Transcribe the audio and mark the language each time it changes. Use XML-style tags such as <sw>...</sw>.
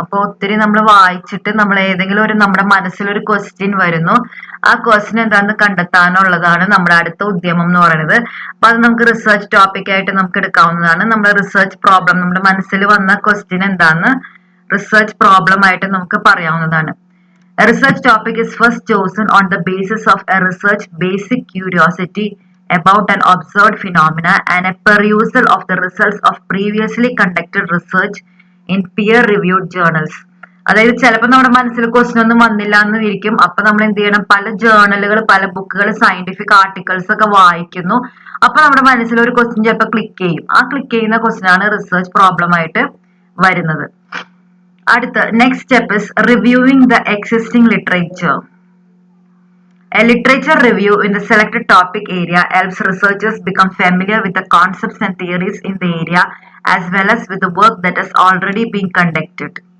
<ml>അപ്പൊ ഒത്തിരി നമ്മൾ വായിച്ചിട്ട് നമ്മൾ ഏതെങ്കിലും നമ്മുടെ മനസ്സിലൊരു ക്വസ്റ്റ്യൻ വരുന്നു, ആ ക്വസ്റ്റ്യൻ എന്താന്ന് കണ്ടെത്താനുള്ളതാണ് നമ്മുടെ അടുത്ത ഉദ്യമം എന്ന് പറയുന്നത്. അപ്പൊ അത് നമുക്ക് റിസർച്ച് ടോപ്പിക് ആയിട്ട് നമുക്ക് എടുക്കാവുന്നതാണ്. നമ്മുടെ റിസർച്ച് പ്രോബ്ലം, നമ്മുടെ മനസ്സിൽ വന്ന ക്വസ്റ്റ്യൻ എന്താന്ന് റിസർച്ച് പ്രോബ്ലം ആയിട്ട് നമുക്ക് പറയാവുന്നതാണ്.</ml> <en>A research topic is first chosen on the basis of a research basic curiosity about an observed phenomena and a perusal of the results of previously conducted research in peer-reviewed journals.</en> <ml>അതായത് ചിലപ്പോൾ നമ്മുടെ മനസ്സിൽ question ഒന്നും വന്നില്ല എന്ന് ഇരിക്കും. അപ്പൊ നമ്മൾ എന്ത് ചെയ്യണം, പല ജേർണലുകൾ, പല ബുക്കുകൾ, സയന്റിഫിക് ആർട്ടിക്കിൾസ് ഒക്കെ വായിക്കുന്നു. അപ്പൊ നമ്മുടെ മനസ്സിൽ ഒരു ക്വസ്റ്റ്യൻ ചിലപ്പോൾ ക്ലിക്ക് ചെയ്യും. ആ ക്ലിക്ക് ചെയ്യുന്ന ക്വസ്റ്റ്യൻ ആണ് റിസർച്ച് പ്രോബ്ലം ആയിട്ട് വരുന്നത്. അടുത്ത</ml> <en>Next step is reviewing the existing literature. A literature review in the selected topic area helps researchers become familiar with the concepts and theories in the area as well as with the work that has already been conducted.</en>